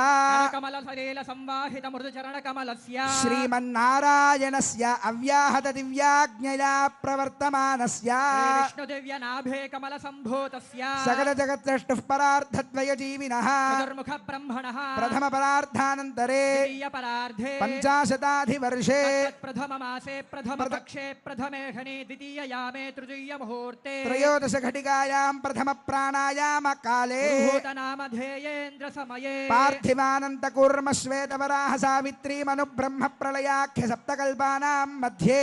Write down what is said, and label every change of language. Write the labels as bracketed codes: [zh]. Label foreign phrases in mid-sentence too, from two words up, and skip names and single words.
[sa] కమల సలీల సంవాహిత మృదు చరణ కమలస్య శ్రీమన్నారాయణస్య అవ్యాహత దివ్యాజ్ఞయా ప్రవర్తమానస్య విష్ణు దివ్య నాభే కమల సంభూతస్య సకల జగత్సృష్టుః పరార్థద్వయ జీవినః చతుర్ముఖ బ్రహ్మణః ప్రథమ పరార్థానంతరే ద్వితీయ పరార్థే पंचाशताधिवर्षे प्रथममासे प्रथमपक्षे प्रथमेहने द्वितीययामे तृतीयमुहूर्ते त्रयोदशघटिकायां प्रथमप्राणायामकाले नामधेयेन्द्रसमये पार्थिवानन्तकूर्मश्वेतवराह सावित्रीमनुब्रह्मप्रलयाख्य सप्तकल्पानां मध्ये